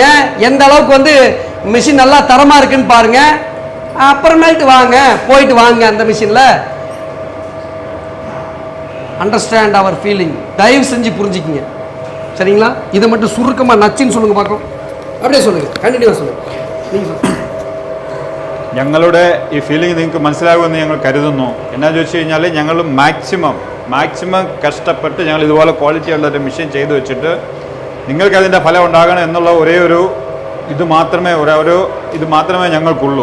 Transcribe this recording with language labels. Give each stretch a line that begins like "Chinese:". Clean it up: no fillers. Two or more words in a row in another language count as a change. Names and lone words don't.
Tamil: எந்த அளவுக்கு வந்து மிஷின் நல்லா தரமாக இருக்குன்னு பாருங்க. அப்புறமேட்டு வாங்க போயிட்டு வாங்க அந்த மிஷினில்.
English: understand our feeling.
Tamil: தயவு செஞ்சு புரிஞ்சுக்கிங்க சரிங்களா. இதை மட்டும் சுருக்கமாக நச்சுன்னு சொல்லுங்க பார்க்கும். அப்படியே சொல்லுங்க കണ്ടിന്യൂവാ சொல்லுங்க.
Malayalam: ഞങ്ങളുടെ ഈ ഫീലിംഗ് നിങ്ങൾക്ക് മനസ്സിലാകുമെന്ന് ഞങ്ങൾ കരുതുന്നു. എന്നാന്ന് ചോദിച്ചു കഴിഞ്ഞാൽ ഞങ്ങൾ മാക്സിമം കഷ്ടപ്പെട്ട് ഞങ്ങൾ ഇതുപോലെ ക്വാളിറ്റി ഉള്ള ഒരു മെഷീൻ ചെയ്തു വെച്ചിട്ട് നിങ്ങൾക്കതിൻ്റെ ഫലം ഉണ്ടാകണം എന്നുള്ള ഒരേ ഒരു ഇത് മാത്രമേ ഞങ്ങൾക്കുള്ളൂ.